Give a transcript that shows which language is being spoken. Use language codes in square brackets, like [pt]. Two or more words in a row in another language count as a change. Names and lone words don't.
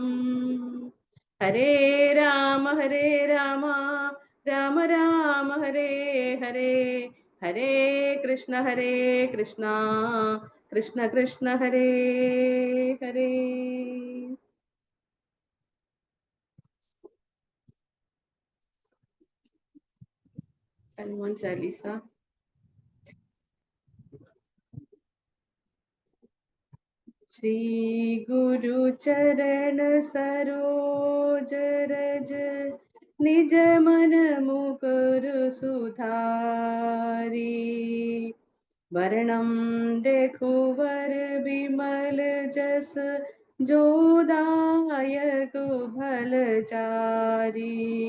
[ml] ഹരേ രാമ രാമ രാമ ഹരേ ഹരേ ഹരേ കൃഷ്ണ കൃഷ്ണ കൃഷ്ണ ഹരേ ഹരേ. ഹനുമാൻ ചാലീസ. [awa] श्री गुरु चरण सरोज रज निज मन मुकुर सुधारी, वर्णम रघुवर विमल जस जोदायक फलचारी,